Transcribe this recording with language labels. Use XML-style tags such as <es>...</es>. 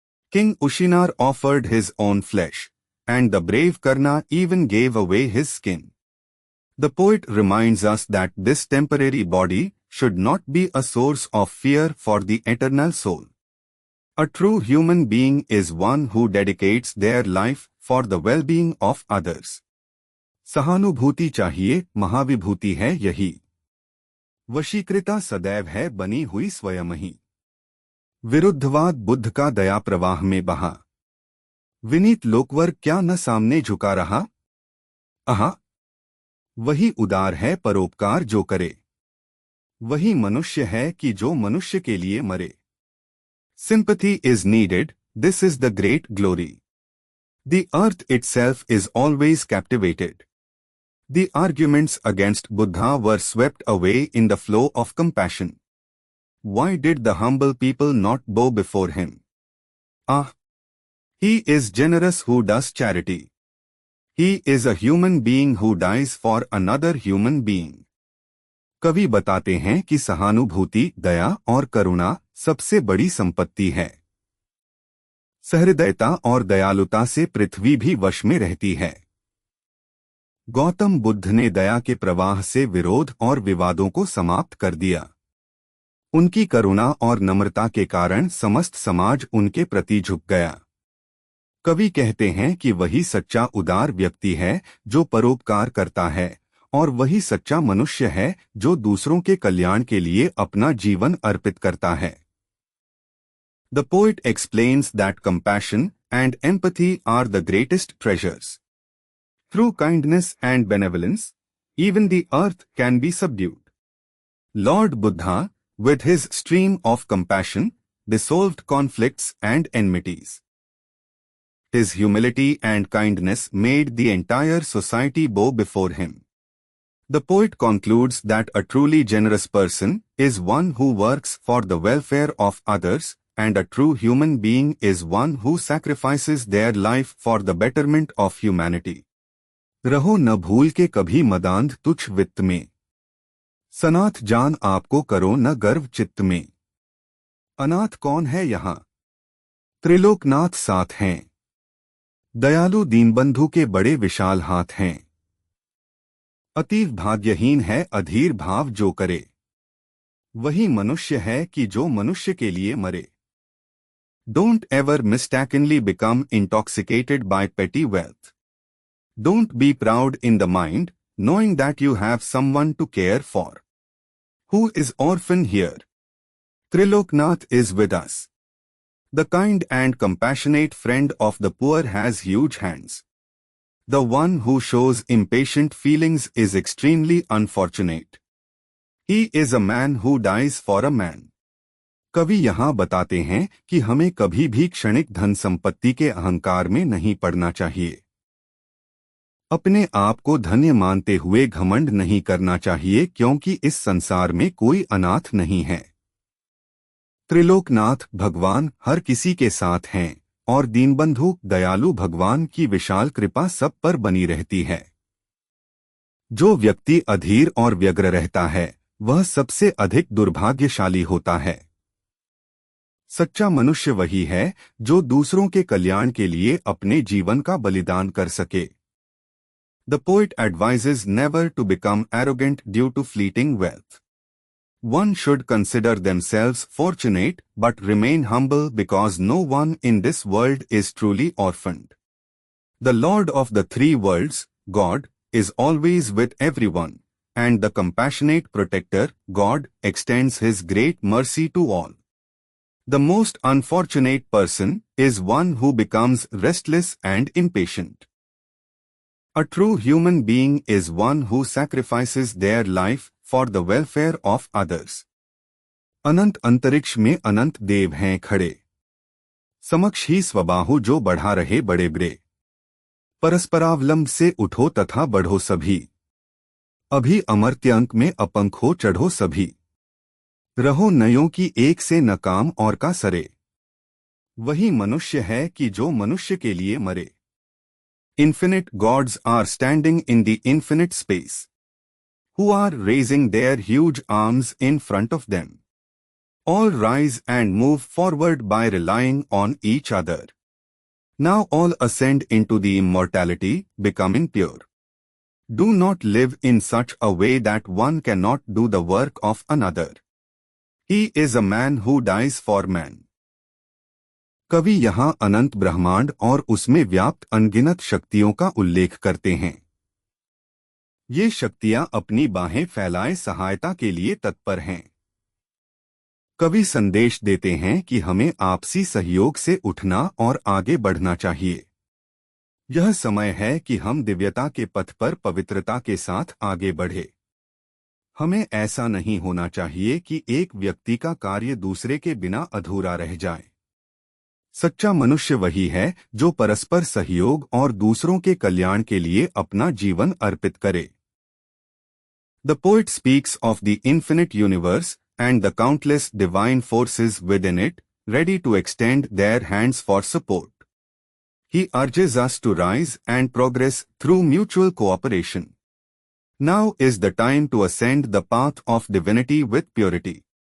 <en>King Ushinar offered his own flesh, and the brave Karna even gave away his skin. The poet reminds us that this temporary body should not be a source of fear for the eternal soul. A true human being is one who dedicates their life for the well-being of others.</en> <hi>सहानुभूति चाहिए, महाविभूति है यही। वशीकृता सदैव है बनी हुई स्वयं ही। विरुद्धवाद बुद्ध का दया प्रवाह में बहा। विनीत लोकवर क्या न सामने झुका रहा? आहा! वही उदार है परोपकार जो करे। वही मनुष्य है कि जो मनुष्य के लिए मरे।</hi> <en>Sympathy is needed, this is the great glory. The earth itself is always captivated. The arguments against Buddha were swept away in the flow of compassion. Why did the humble people not bow before him? Ah! He is generous who does charity. He is a human being who dies for another human being.</en> <hi>कवि बताते हैं कि सहानुभूति, दया और करुणा सबसे बड़ी संपत्ति है। सहृदयता और दयालुता से पृथ्वी भी वश में रहती है। गौतम बुद्ध ने दया के प्रवाह से विरोध और विवादों को समाप्त कर दिया। उनकी करुणा और नम्रता के कारण समस्त समाज उनके प्रति झुक गया। कवि कहते हैं कि वही सच्चा उदार व्यक्ति है जो परोपकार करता है और वही सच्चा मनुष्य है जो दूसरों के कल्याण के लिए अपना जीवन अर्पित करता है।</hi> <en>The poet explains that compassion and empathy are the greatest treasures. Through kindness and benevolence, even the earth can be subdued. Lord Buddha, with his stream of compassion, dissolved conflicts and enmities. His humility and kindness made the entire society bow before him. The poet concludes that a truly generous person is one who works for the welfare of others, and a true human being is one who sacrifices their life for the betterment of humanity.</en> <hi>रहो न भूल के कभी मदांध तुच्छ वित्त में, सनाथ जान आपको करो न गर्व चित्त में। अनाथ कौन है यहाँ? त्रिलोकनाथ साथ हैं। दयालु दीनबंधु के बड़े विशाल हाथ हैं। अतीव भाग्यहीन है अधीर भाव जो करे, वही मनुष्य है कि जो मनुष्य के लिए मरे।</hi> <en>Don't ever mistakenly become intoxicated by petty wealth. Don't be proud in the mind, knowing that you have someone to care for. Who is orphan here? Triloknath is with us. The kind and compassionate friend of the poor has huge hands. The one who shows impatient feelings is extremely unfortunate. He is a man who dies for a man.</en> <hi>कवि यहाँ बताते हैं कि हमें कभी भी क्षणिक धन संपत्ति के अहंकार में नहीं पड़ना चाहिए। अपने आप को धन्य मानते हुए घमंड नहीं करना चाहिए, क्योंकि इस संसार में कोई अनाथ नहीं है। त्रिलोकनाथ भगवान हर किसी के साथ हैं और दीनबंधु दयालु भगवान की विशाल कृपा सब पर बनी रहती है। जो व्यक्ति अधीर और व्यग्र रहता है वह सबसे अधिक दुर्भाग्यशाली होता है। सच्चा मनुष्य वही है जो दूसरों के कल्याण के लिए अपने जीवन का बलिदान कर सके।</hi> <en>The poet advises never to become arrogant due to fleeting wealth. One should consider themselves fortunate but remain humble because no one in this world is truly orphaned. The Lord of the three worlds, God, is always with everyone, and the compassionate protector, God, extends his great mercy to all. The most unfortunate person is one who becomes restless and impatient. A true human being is one who sacrifices their life for the welfare of others.</en> <hi>अनंत अंतरिक्ष में अनंत देव हैं खड़े, समक्ष ही स्वबाहु जो बढ़ा रहे बड़े बड़े। परस्परावलंब से उठो तथा बढ़ो सभी, अभी अमर्त्यांक में अपंखो चढ़ो सभी। रहो नयों की एक से न काम और का सरे, वही मनुष्य है कि जो मनुष्य के लिए मरे।</hi> <en>Infinite gods are standing in the infinite space, who are raising their huge arms in front of them. All rise and move forward by relying on each other. Now all ascend into the immortality, becoming pure. Do not live in such a way that one cannot do the work of another. He is a man who dies for man.</en> <hi>कवि यहाँ अनंत ब्रह्मांड और उसमें व्याप्त अनगिनत शक्तियों का उल्लेख करते हैं। ये शक्तियां अपनी बाहें फैलाए सहायता के लिए तत्पर हैं। कवि संदेश देते हैं कि हमें आपसी सहयोग से उठना और आगे बढ़ना चाहिए। यह समय है कि हम दिव्यता के पथ पर पवित्रता के साथ आगे बढ़े। हमें ऐसा नहीं होना चाहिए कि एक व्यक्ति का कार्य दूसरे के बिना अधूरा रह जाए। सच्चा मनुष्य वही है जो परस्पर सहयोग और दूसरों के कल्याण के लिए अपना जीवन अर्पित करे।</hi> <en>The poet speaks of the infinite universe and the countless divine forces within it, ready to extend their hands for support. He urges us to rise and progress through mutual cooperation. Now is the time to ascend the path of divinity with purity.</en>